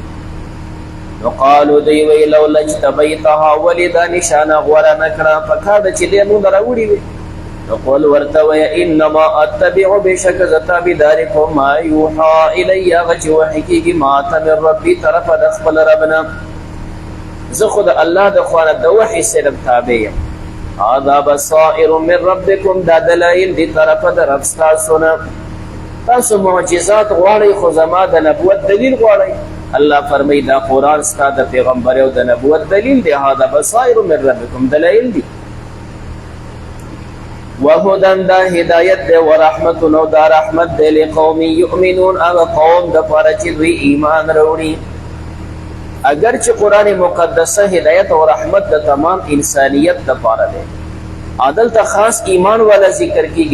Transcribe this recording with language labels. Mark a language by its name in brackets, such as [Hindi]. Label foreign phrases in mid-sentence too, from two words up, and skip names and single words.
[Pashto] نو قالو دوی وی [Arabic] لولا اجتبیتها، [Pashto] ولې دا نشانه غوره نه کړه؟ پکار ده چې دی مونږ راوړي وي. نو قل ورته ویه [Arabic] انما اتبع [Pashto] بشک زه تابعداري کوم [Arabic] ما یوحا الی، [Pashto] هغه چې وحي کېږي ما ته [Arabic] من ربي [Pashto] طرفه د خپل رب نه. زه خو د الله د خوا نه د وحي صرف تابع یم. [Arabic] هذا بصائر من ربکم، [Pashto] دا دلایل دي طرفه د رب ستاسو نه. تاسو معجزات غواړئ خو زما د نبوت دلیل غواړئ. الله فرمایي دا قرآن ستا د پیغمبر او د نبوت دلیل دی. [Arabic] هذا بصائر من ربکم، [Pashto] دلایل دي. وهدن دا هدایت دی، ورحمت نو دا رحمت دی، [Arabic] لقوم یؤمنون [Pashto] هغه قوم دپاره چې دوی ایمان راوړي. اگر چې قرآن مقدسه هدایت او رحمت د تمام انسانیت دپاره دی، دلته خاص ایمان والا ذکر کېږي.